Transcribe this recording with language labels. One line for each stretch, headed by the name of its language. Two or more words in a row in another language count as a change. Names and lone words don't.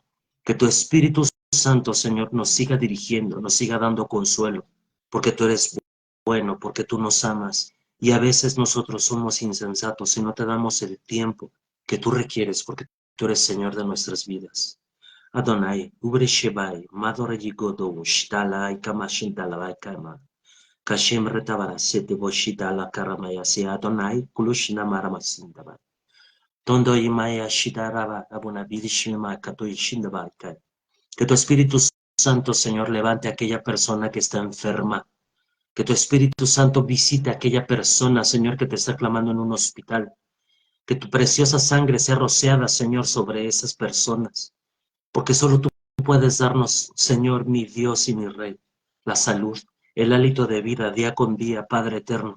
Spanish: Que tu Espíritu Santo, Señor, nos siga dirigiendo, nos siga dando consuelo, porque tú eres bueno, porque tú nos amas. Y a veces nosotros somos insensatos y no te damos el tiempo que tú requieres, porque tú eres Señor de nuestras vidas. Adonai, ubre shebai, madore yigodo, shtalai, kamashindalai, kama. Kashem retabara sete boshita la karamaya se Adonai, kulushna maramasindaba. Tondo imaya shidaraba abuna bidishima kato ishindaba. Que tu Espíritu Santo, Señor, levante a aquella persona que está enferma. Que tu Espíritu Santo visite a aquella persona, Señor, que te está clamando en un hospital. Que tu preciosa sangre sea rociada, Señor, sobre esas personas. Porque solo tú puedes darnos, Señor, mi Dios y mi Rey, la salud, el hálito de vida día con día, Padre eterno.